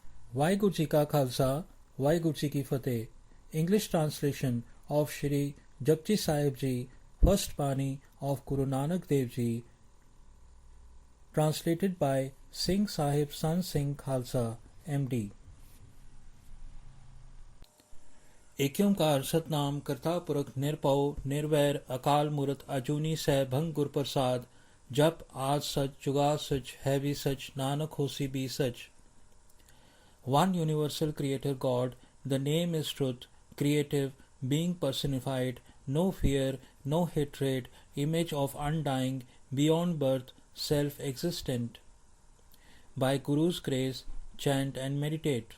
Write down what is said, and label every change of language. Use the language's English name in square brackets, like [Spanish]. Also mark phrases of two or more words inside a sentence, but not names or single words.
[Punjabi] ਵਾਹਿਗੁਰੂ ਜੀ ਕਾ ਖ਼ਾਲਸਾ ਵਾਹਿਗੁਰੂ ਜੀ ਕੀ ਫ਼ਤਿਹ [English] English translation of [Punjabi] Shri Japji Sahib Ji, [English] first Bani of Guru Nanak Dev Ji, translated by Singh Sahib Sant Singh Khalsa, MD. [Punjabi] ਇਕ ਓਅੰਕਾਰ ਸਤਿਨਾਮ ਕਰਤਾ ਪੁਰਖ ਨਿਰਭਉ ਨਿਰਵੈਰ ਅਕਾਲ ਮੂਰਤਿ ਅਜੂਨੀ ਸੈ ਭੰ ਗੁਰ ਪ੍ਰਸਾਦਿ ਜਪੁ ਆਦਿ ਸਚੁ ਜੁਗਾਦਿ ਸਚੁ ਹੈ ਭੀ ਸਚੁ ਨਾਨਕ ਹੋਸੀ ਭੀ ਸਚੁ. [English] One universal creator God, the name is truth, creative, being personified, no fear, no hatred, image of undying, beyond birth, self-existent. By Guru's grace, chant and meditate.